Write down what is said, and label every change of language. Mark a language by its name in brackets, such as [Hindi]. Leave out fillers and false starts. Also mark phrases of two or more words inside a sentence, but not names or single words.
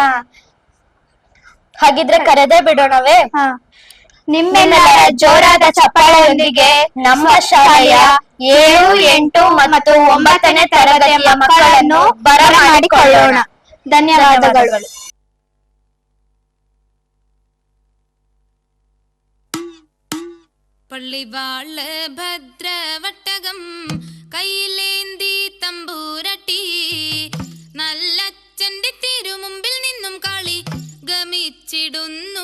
[Kannada] ಹಾಗಿದ್ರೆ ಕರೆದೇ ಬಿಡೋಣವೇ? ನಿಮ್ಮೆಲ್ಲರ ಜೋರಾದ ಚಪ್ಪಾಳೆಯೊಂದಿಗೆ ನಮ್ಮ ಶಾಲೆಯ 7, 8 ಮತ್ತು 9ನೇ ತರಗತಿಯ ಮಕ್ಕಳನ್ನು ಬರಮಾಡಿಕೊಳ್ಳೋಣ. ಧನ್ಯವಾದಗಳು. [Malayalam] പള്ളിവാള ഭദ്രവട്ടകം കയ്യിലേന്തി തമ്പൂരട്ടി നല്ലച്ഛന്റെ തിരുമുമ്പിൽ നിന്നും കളി ഗമിച്ചിടുന്നു.